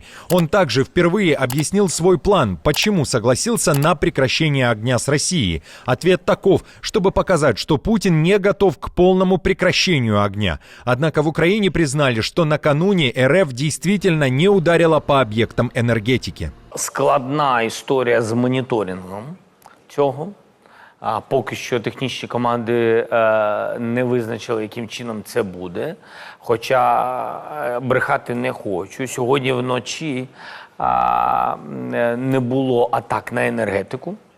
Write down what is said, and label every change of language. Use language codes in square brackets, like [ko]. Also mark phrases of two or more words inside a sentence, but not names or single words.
[ru] Он также впервые объяснил свой план, почему согласился на прекращение огня с Россией. Ответ таков, чтобы показать, что Путин не готов к полному прекращению огня. Однако в Украине признали, что накануне РФ действительно не ударила по [uk] об'єктам енергетики. Складна історія з моніторингом цього. Поки що технічні команди не визначили, яким чином це буде. Хоча брехати не хочу. Сьогодні вночі не було атак на енергетику.